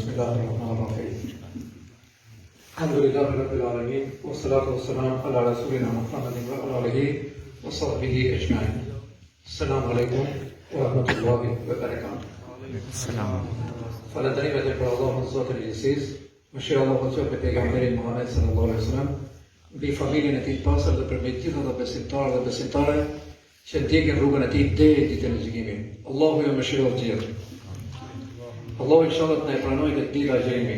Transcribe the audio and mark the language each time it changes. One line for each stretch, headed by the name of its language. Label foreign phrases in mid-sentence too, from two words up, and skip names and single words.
Arabic: الله الرحمن الرحيم الحمد لله رب العالمين والصلاة والسلام على رسولنا محمد وعلى آله وصحبه أجمعين. السلام عليكم ورحمة الله وبركاته. السلام.
Albanian: Falënderimet e për Allahun Zotin e Gjithësisë, mëshira e Allahut qoftë me pejgamberin Muhammed
Arabic: صلى الله عليه وسلم,
Albanian: mbi familjen e tij të pastër dhe për mbi të gjithë besimtarë dhe besimtare që ndjekin rrugën e tij deri ditën e gjykimit. Allahu ju mëshiroj të gjithë. Allahu inshallah të na pranojë këtë ditë gjejmë.